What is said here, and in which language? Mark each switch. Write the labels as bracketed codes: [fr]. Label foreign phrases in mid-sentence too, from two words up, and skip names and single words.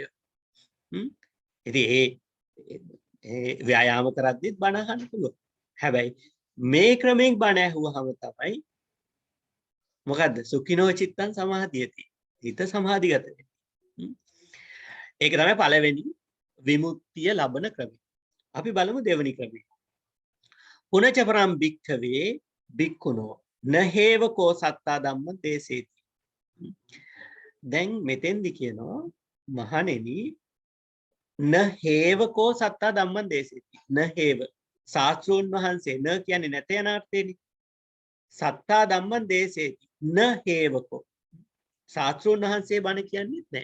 [si] ඉතින් ඒ ව්‍යායාම කරද්දිත් බණ අහන්න පුළුවන්. හැබැයි මේ ක්‍රමයෙන් බණ ඇහුවහම තමයි මොකද්ද? [pi] සුඛිනෝ චිත්තං සමාධියති. [si] හිත සමාධිගත වෙන්නේ. ඒක තමයි පළවෙනි විමුක්තිය ලබන ක්‍රමය. අපි බලමු දෙවෙනි ක්‍රමය. [pi] පුනච පරම් භික්ඛවේ භික්ඛුනෝ නහේව කෝ සත්තා ධම්ම දේසේති. [si] දැන් මෙතෙන්දි කියනවා මහණෙනි [pi] නහේව කෝ සත්තා ධම්ම දේසේති. [si] නහේව සාස්ත්‍රෝන් වහන්සේ න කියන්නේ නැත යන අර්ථෙනි. [pi] සත්තා ධම්ම දේසේති [si] නහේවකෝ සාස්ත්‍රෝන් වහන්සේ බණ කියන්නේත් නැහැ.